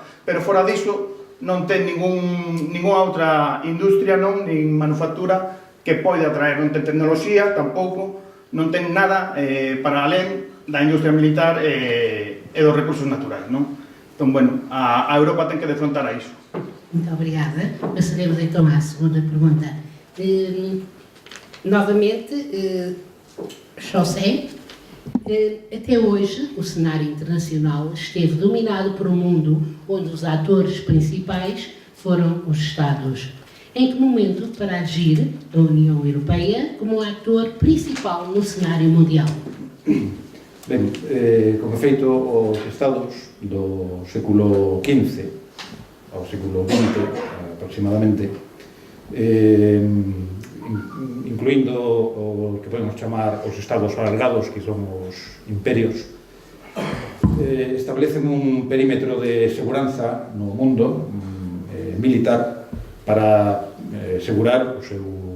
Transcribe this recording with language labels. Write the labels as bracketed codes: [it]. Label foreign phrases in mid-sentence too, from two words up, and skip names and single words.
[gl] Pero fora diso, non ten ningunha outra industria, non? Nin manufactura que pode atraer, non ten tecnoloxía, tampouco, non ten nada para alén da industria militar e dos recursos naturais, non? Entón, bueno, a Europa ten que defrontar a iso. [pt] Muito obrigada. Passaremos então à segunda pergunta. Novamente, José, até hoje o cenário internacional esteve dominado por um mundo onde os atores principais foram os Estados. Em que momento para agir a União Europeia como ator principal no cenário mundial? [gl] Ben, con efeito, os Estados do século XV ao século XX aproximadamente, incluindo o que podemos chamar os Estados alargados, que son os imperios, establecen un perímetro de seguranza no mundo militar para asegurar o seu